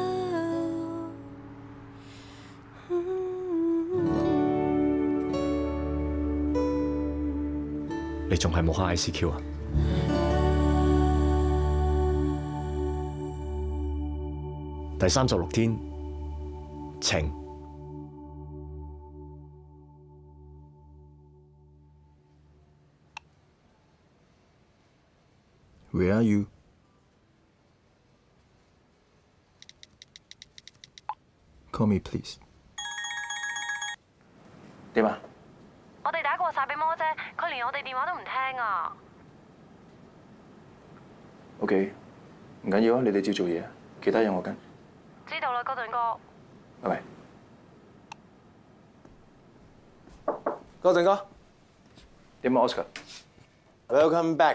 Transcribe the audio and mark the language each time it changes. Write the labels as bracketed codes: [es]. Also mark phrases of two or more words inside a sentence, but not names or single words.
[yue] 你仲係冇開 ICQ 啊？第36天，晴。 [en] Where are you? Call me, please. [yue] 點啊？我哋打過晒俾魔姐，佢連我哋電話都唔聽啊。 OK， 唔緊要啊，你哋照做嘢，其他嘢我跟。知道啦，哥頓哥。拜拜。哥頓哥，點啊 ，Oscar？ [en] Welcome back。